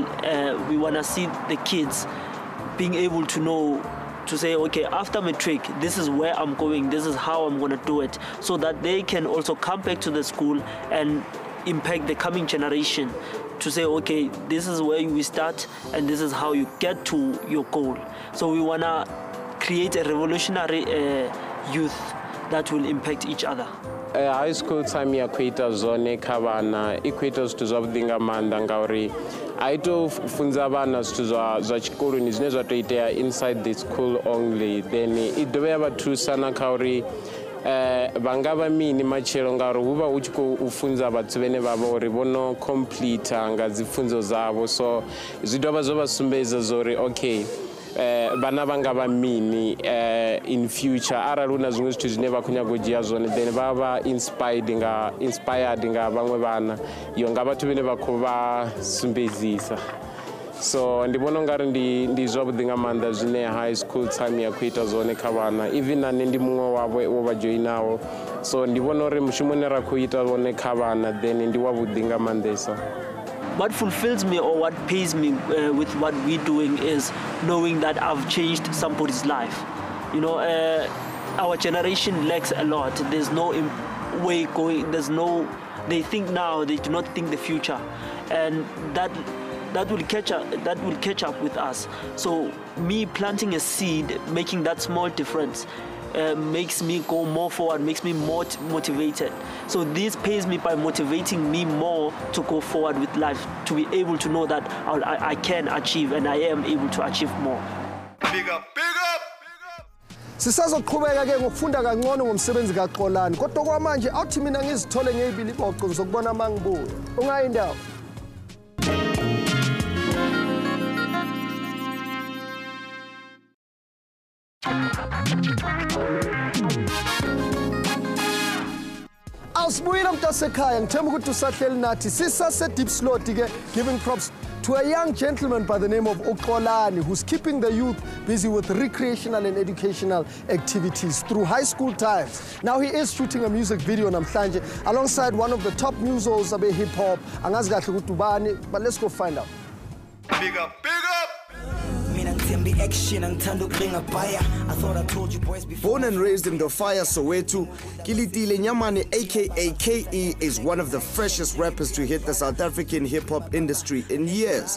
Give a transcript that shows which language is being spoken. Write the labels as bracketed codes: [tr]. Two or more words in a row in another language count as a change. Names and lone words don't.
[en] We want to see the kids being able to know, to say, okay, after matric, this is where I'm going, this is how I'm going to do it, so that they can also come back to the school and impact the coming generation, to say, okay, this is where we start and this is how you get to your goal. So we want to create a revolutionary youth that will impact each other. High school time [ve] ya kuita zone kavana ikuita zwithu zwavhuḓi nga maanḓa ngauri I to funza vhana zwithu zwa tshikoloni zwine zwa to itea inside [en] the school only, then I [ve] dovha ya vha thusa na kha uri vha nga vha mini matshelo ngauri hu vha hu tshi khou funza vhathu vhane vha vha uri vho no complete nga dzi pfunzo dzavho, so zwi dovha zwo vha sumbedza zori okay, vhana vha nga vha mini [en] in future [ve] arali hu na zwiṅwe zwithu zwine vha khou nyaga u dzhia zwone, then vha vha inspired nga vhaṅwe vhana yo nga vhathu vhane vha khou vha sumbedzisa. So ndibona ngari ndi zwavhuḓi nga maanḓa zwine [en] high school time [ve] ya khou ita zwone kha vhana, even na nṋe ndi muṅwe wavho wo vha joinaho. So ndivona uri mushumo une ra khou ita wone kha vhana then ndi wavhuḓi nga maanḓesa. [en] What fulfills me or what pays me with what we're doing is knowing that I've changed somebody's life. You know, our generation lacks a lot. There's no way going, they think now, they do not think the future. And that will catch up with us. So me planting a seed, making that small difference, makes me go more forward, makes me more motivated. So this pays me by motivating me more to go forward with life, to be able to know that I can achieve and I am able to achieve more. Big up, big up! [zu] Sisazoqhubeka ke ngokufunda kangcono ngomsebenzi kaXolane, kodwa kwamanje awuthi mina ngizithole ngeyibili iboqo ngizokubona mangibuya. Ungayindawo. Awusibuyile mntasekhaya, ngithemba ukuthi usahleli nathi. Sisase Diepsloot ke [en] giving props to a young gentleman by the name of Xolane, who's keeping the youth busy with recreational and educational activities through high school times. Now he is shooting a music video namhlanje alongside one of the top musos of hip hop. [zu] Angazi kahle ukuthi ubani, [en] but let's go find out. Big up, big up! Born and raised in Dofaya, Soweto, Kilitile Nyamane aka KE is one of the freshest rappers to hit the South African hip-hop industry in years.